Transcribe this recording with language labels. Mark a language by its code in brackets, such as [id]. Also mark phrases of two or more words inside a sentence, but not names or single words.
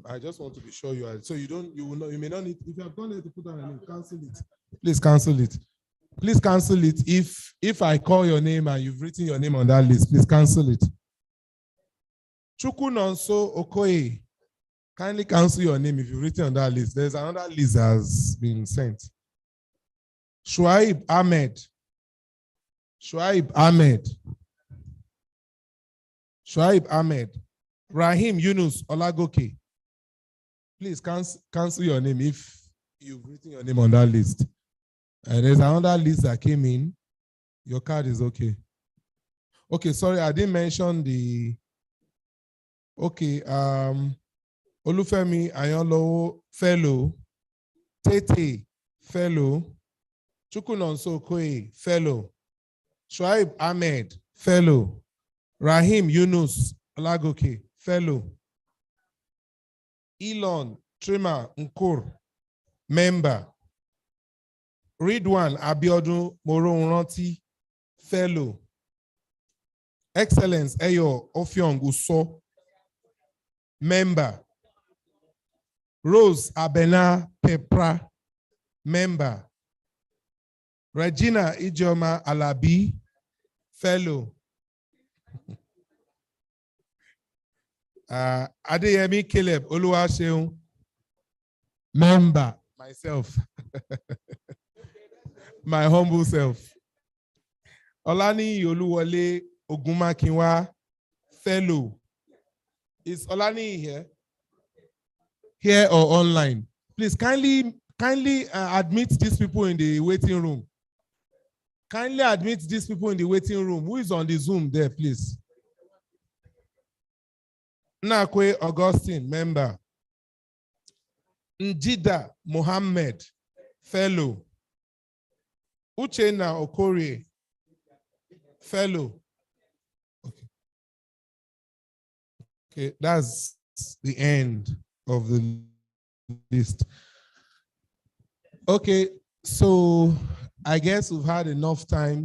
[en] I just want to be sure you are. So you may not need, if you have gone there to put down your name, cancel it. Please cancel it. Please cancel it. If I call your name and you've written your name on that list, please cancel it. Chukunonso Okoye. Kindly cancel your name if you've written on that list. There's another list that has been sent. Shuaib Ahmed. Shuaib Ahmed. Shuaib Ahmed. Rahim Yunus Olagoke. Please cancel your name if you've written your name on that list. And there's another list that came in. Your card is okay. Okay, sorry, I didn't mention the. Okay, Olufemi Ayonlowo, fellow. Tete, fellow. Chukunonso Okoye, fellow. Shuaib Ahmed, fellow. Rahim Yunus Olagoke, fellow. Elon Trima Nkur, member. Ridwan Abiodun Moronranti, fellow. Excellence Eyo Ofiong Uso, member. Rose Abena Pepra, member. Regina Ijoma Alabi, fellow. Adeyemi Caleb Oluwaseun, member. Myself. My humble self. Olani Oluwole Ogunmakinwa, fellow. Is Olani here? Here or online? Please kindly admit these people in the waiting room. Kindly admit these people in the waiting room. Who is on the Zoom there, please? Nakwe Augustine, member. Njida Mohammed, fellow. Uchenna Okorie, fellow. Okay, that's the end of the list. Okay, so I guess we've had enough time.